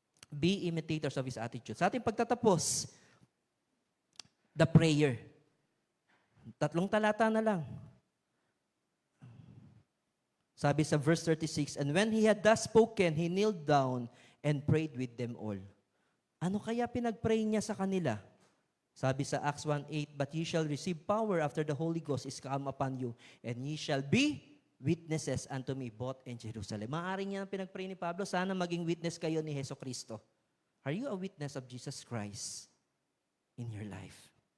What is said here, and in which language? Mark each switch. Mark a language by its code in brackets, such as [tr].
[en] Be imitators of His attitude. [tl] Sa ating pagtatapos, [en] the prayer. [tl] 3 talata na lang. Sabi sa [en] verse 36, and when he had thus spoken, he kneeled down and prayed with them all. [tl] Ano kaya pinag-pray niya sa kanila? Sabi sa [en] Acts 1:8, but ye shall receive power after the Holy Ghost is come upon you, and ye shall be witnesses unto me both in Jerusalem. [tl] Maaring yan ang pinag-pray ni Pablo, sana maging witness kayo ni Heso Kristo. [en] Are you a witness of Jesus Christ in your life?